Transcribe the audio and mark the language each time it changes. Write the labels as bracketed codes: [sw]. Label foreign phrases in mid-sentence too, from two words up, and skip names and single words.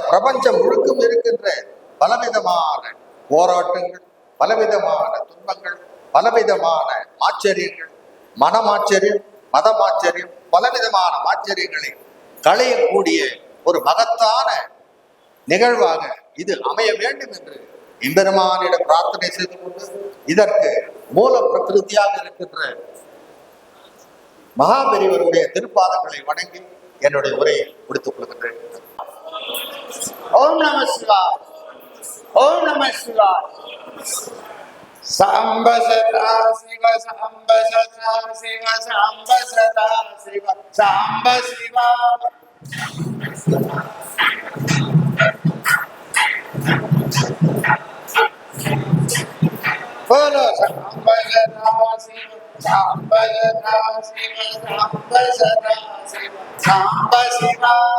[ta] பிரபஞ்சம் முழுக்கும் இருக்கின்ற பலவிதமான போராட்டங்கள், பலவிதமான துன்பங்கள், பலவிதமான ஆச்சரியங்கள், மனமாச்சரியம், மதமாச்சரியம், பலவிதமான ஆச்சரியங்களை களையக்கூடிய ஒரு மகத்தான நிகழ்வாக இது அமைய வேண்டும் என்று எம்பெருமானிடம் பிரார்த்தனை செய்து கொண்டு, இதற்கு மூல பிரகிருதியாக இருக்கின்ற மகாபெரிவருடைய திருப்பாதங்களை வணங்கி என்னுடைய உரையை முடித்துக் கொள்கின்றேன். [sa] ஓம் நம சிவாய். ஓம் நம சிவாய். சாம்ப சதா சிவ, சாம்ப சதா சிவ, சாம்ப சதா சிவ, சாம்ப சிவா. बोलो साम्ब सदा शिव, साम्ब सदा शिव, साम्ब सदा शिव, साम्ब शिवा.